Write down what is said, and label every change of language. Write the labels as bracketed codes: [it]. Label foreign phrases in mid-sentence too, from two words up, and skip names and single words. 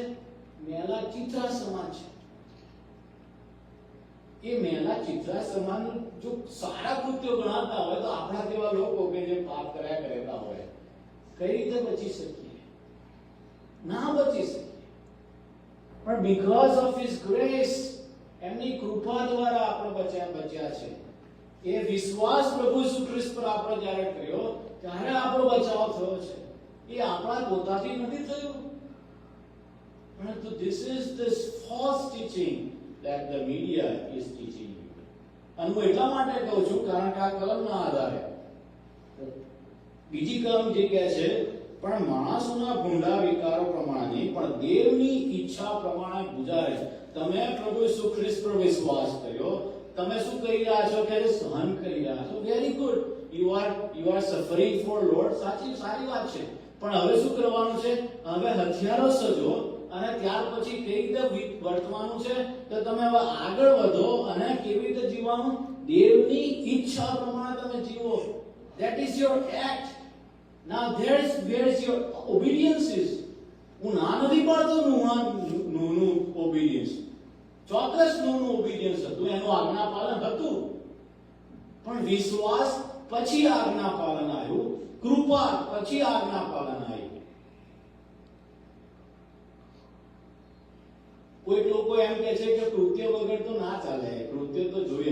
[gu] મેલા ચિત્રા સમાન છે. એ મેલા ચિત્રા સમાન જો સારા કૃત્યો ગણાતા હોય, તો આપણા જેવા લોકો કે જે પાપ કર્યા કરેલા હોય, કઈ રીતે બચી શકીએ? ના બચી શકીએ. પણ [en] because of his grace, [gu] એમની કૃપા દ્વારા આપણે બચ્યા છે. એ વિશ્વાસ પ્રભુ ઈસુ ખ્રિસ્ત પર આપણે જ્યારે કર્યો, ત્યારે આપણો બચાવ થયો છે. એ આપણા પોતાથી નથી થયું, પરંતુ [en] this is this false teaching that the media is teaching you. [gu] અને હું એટલા માટે કહું છું કારણ કે આ કલમના આધારે બીજી કલમ જે કહે છે, પણ માણસોના ભૂંડા વિકારો પ્રમાણે નહીં, પણ દેવની ઈચ્છા પ્રમાણે ગુજારે. તમે પ્રભુ ઈસુ ખ્રિસ્ત પર વિશ્વાસ કર્યો, તમે શું કરી રહ્યા છો? કે સહન કરી રહ્યા છો. [en] very good. You are suffering for Lord. [gu] સારી વાત છે. પણ હવે શું કરવાનું છે? હવે હથિયારો સજો, અને ત્યાર પછી કઈ રીતે વર્તવાનું છે? તો તમે હવે આગળ વધો, અને કેવી રીતે જીવવાનું? દેવની ઈચ્છા પ્રમાણે તમે જીવો. [en] That is your act. Now where is your obedience is. [gu] હું ના નથી પાડતો નું obedience. ચોક્કસ નું obedience હતું, એનું આજ્ઞા પાલન હતું, પણ વિશ્વાસ પછી આજ્ઞા પાલન આવ્યું, કૃપા પછી આજ્ઞા પાલન આવ્યું. કોઈક લોકો એમ કહે છે કે કૃત્ય વગર તો ના ચાલે, કૃત્ય તો જોઈએ.